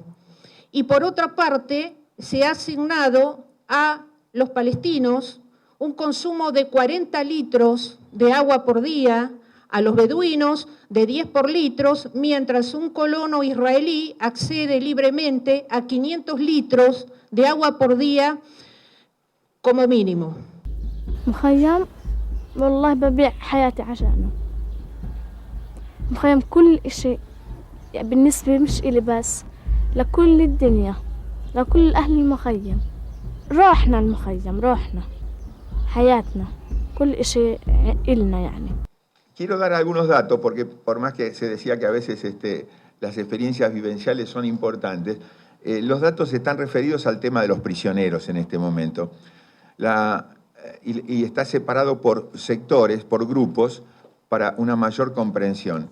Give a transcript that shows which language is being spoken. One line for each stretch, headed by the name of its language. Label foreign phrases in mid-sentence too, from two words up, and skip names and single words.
Spanish: Y por otra parte, se ha asignado a los palestinos un consumo de 40 litros de agua por día, a los beduinos de 10 por litros, mientras un colono israelí accede libremente a 500 litros de agua por día como mínimo.
Arabic: مخيم والله ببيع حياتي عشانه. مخيم كل إشي بالنسبة مش إلي بس لكل الدنيا لكل أهل المخيم. روحنا المخيم روحنا حياتنا كل إشي إلنا يعني.
Spanish: Quiero dar algunos datos, porque por más que se decía que a veces las experiencias vivenciales son importantes, los datos están referidos al tema de los prisioneros en este momento. Y está separado por sectores, por grupos, para una mayor comprensión.